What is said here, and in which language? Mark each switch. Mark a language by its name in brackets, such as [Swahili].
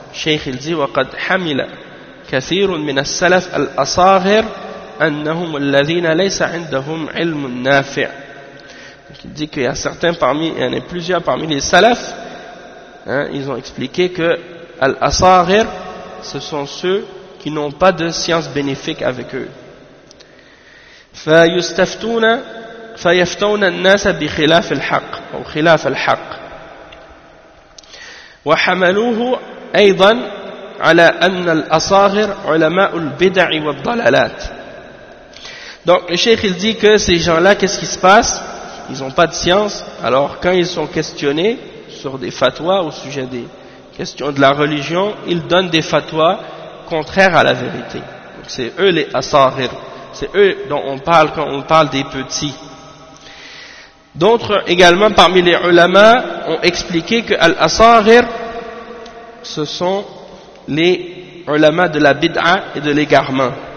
[French] Cheikh, il dit, « [Arabic] وَقَدْ حَمِلَ كَثِيرٌ مِنَ السَّلَفِ الْأَصَاغِرِ أَنَّهُمُ الَّذِينَ لَيْسَ عِنْدَهُمْ عِلْمٌ نَافِعٌ [French] » Donc, il dit qu'il y a certains parmi, il y en a plusieurs parmi les salafs, ils ont expliqué que « al-asarir » ce sont ceux qui n'ont pas de science bénéfique avec eux. [Arabic] « فَيُسْتَفْتُونَ فَيَفْتَوْنَ النَّاسَ بِخِلَافِ الْحَقِّ » ou « خِلَافِ الْحَقِّ » وَحَمَلُوهُ أَيْضًا عَلَى أَنَّ الْأَصَارِرِ عُلَمَاءُ الْبِدَعِ وَالضَّلَالَاتِ » [French] Donc le cheikh, il dit que ces gens-là, qu'est-ce qui se passe? Ils n'ont pas de science. Alors quand ils sont questionnés sur des fatwas au sujet des questions de la religion, ils donnent des fatwas contraires à la vérité. Donc c'est eux les asarir. C'est eux dont on parle quand on parle des petits. D'autres également parmi les ulama ont expliqué que al-asarir, ce sont les ulama de la bid'a et de l'égarement.